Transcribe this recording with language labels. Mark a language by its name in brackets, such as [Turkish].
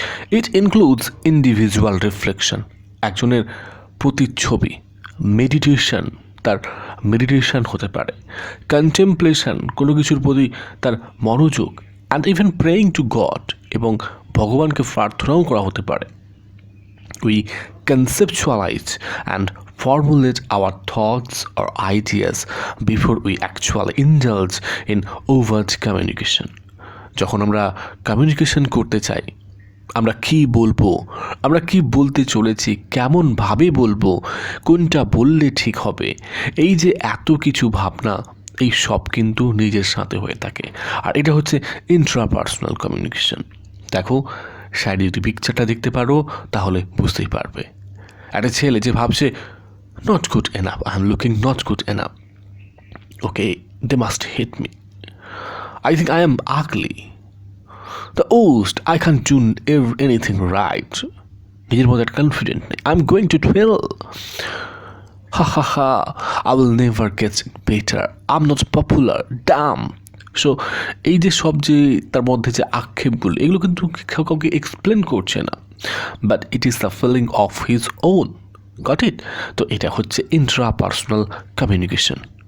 [English] it includes individual reflection, [Bangla] একজনের প্রতিচ্ছবি, meditation, তার মেডিটেশন হতে পারে, কন্টেম্পলেশন, কোনো কিছুর প্রতি তার মনোযোগ, [English] and even praying to God, [Bangla] এবং ভগবানকে প্রার্থনাও করা হতে পারে। [English] We conceptualize and formulate our thoughts or ideas before we actually indulge in overt communication. [Bangla] যখন আমরা কমিউনিকেশন করতে চাই, আমরা কি বলবো, আমরা কি বলতে চলেছি, কেমনভাবে বলবো, কোনটা বললে ঠিক হবে, এই যে এত কিছু ভাবনা, এই সব কিন্তু নিজের সাথে হয়ে থাকে, আর এটা হচ্ছে ইন্ট্রাপার্সোনাল কমিউনিকেশন। দেখো সাইডে যদি পিকচারটা দেখতে পারো তাহলে বুঝতেই পারবে। একটা ছেলে যে ভাবছে [English] not good enough, I'm looking not good enough, okay, they must hate me, I think I am ugly, the worst, I can't do anything right, [Bangla] নিজের মধ্যে একটা কনফিডেন্ট নেই, [English] I'm going to fail, ha, I will never get better, I'm not popular, damn. [Bangla] So এই যে সব যে তার মধ্যে যে আক্ষেপগুলো, এগুলো কিন্তু কাউকে এক্সপ্লেন করছে না, [English] But it is the feeling of his own. Got it? [Bangla] তো এটা হচ্ছে ইন্ট্রাপার্সোনাল কমিউনিকেশন।